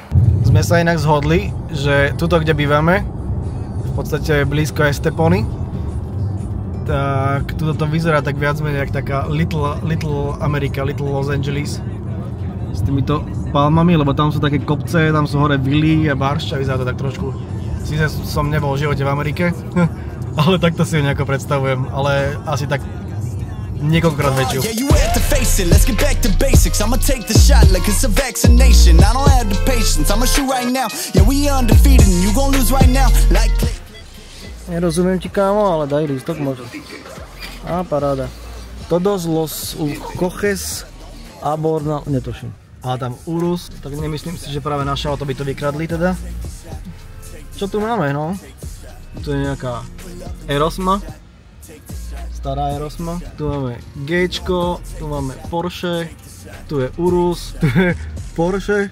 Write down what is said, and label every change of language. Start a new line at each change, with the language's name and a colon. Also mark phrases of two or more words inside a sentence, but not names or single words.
Slovak: Sme sa inak zhodli, že tuto, kde bývame, v podstate blízko Estepony, tak tuto to vyzerá tak viac menej jak taká Little America, Little Los Angeles s týmito palmami, lebo tam sú také kopce, tam sú hore vily a baršť a vyzerá to tak trošku. Sice som nebol v živote v Amerike, ale takto si ho nejako predstavujem, ale asi tak niekoľkokrát väčšiu.
English: Face it, let's get back to basics. I'ma take the shot like it's a vaccination. I don't have the patience, I'ma shoot right now. Yeah, we undefeated and you gon' lose right now. Like...
Slovak: Nerozumiem ti, kámo, ale daj lístok možno. Á, paráda.
Spanish: Todos los coches aborna... Netuším.
Slovak: A tam Urus, tak nemyslím si, že práve naše auto by to vykradli teda. Čo tu máme, no? Tu je nejaká Erosma. Stará Erosma, tu máme Gčko, tu máme Porsche, tu je Urus, tu je Porsche.